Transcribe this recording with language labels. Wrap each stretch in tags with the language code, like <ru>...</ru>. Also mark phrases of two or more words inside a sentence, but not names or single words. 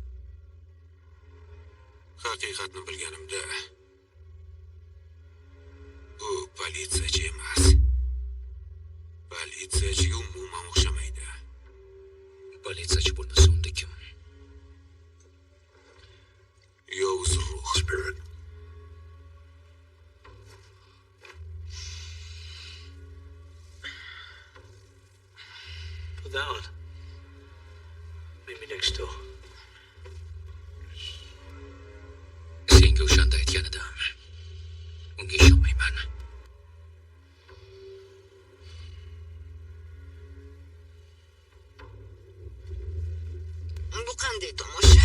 <uz>Haqiqatni bilganimda u politsiyachi emas. Politsiyachiga umuman o'xshamaydi. Politsiyachi bo'lmasa unda kim? Yovuz ruh.</uz> <en>Spirit. Put that on. Meet me next door.</en> <uz>Senga o'shanda aytganidim. Unga ishonmayman. Bu qanday tomosha?</uz>